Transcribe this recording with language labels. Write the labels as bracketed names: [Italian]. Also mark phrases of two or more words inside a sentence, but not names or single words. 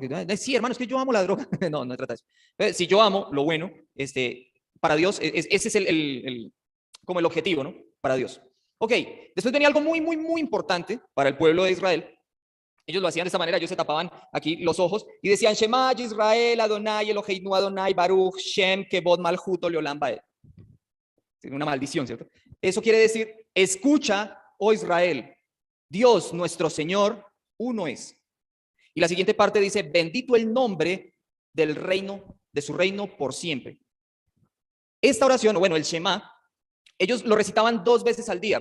[Spanish] Porque sí, hermano, es que yo amo la droga. No trata de eso. Si yo amo lo bueno, para Dios, ese es como el objetivo, ¿no? Para Dios. Ok, después venía algo muy, muy, muy importante para el pueblo de Israel. Ellos lo hacían de esta manera, ellos se tapaban aquí los ojos y decían, [Hebrew] שמע ישראל ה' אלהינו ה' ברוך שם כבוד מלכותו לעולם ועד. [Spanish] una maldición, ¿cierto? Eso quiere decir, escucha, oh Israel, Dios nuestro Señor, uno es. Y la siguiente parte dice, bendito el nombre del reino, de su reino por siempre. Esta oración, bueno, el Shema, ellos lo recitaban 2 veces al día.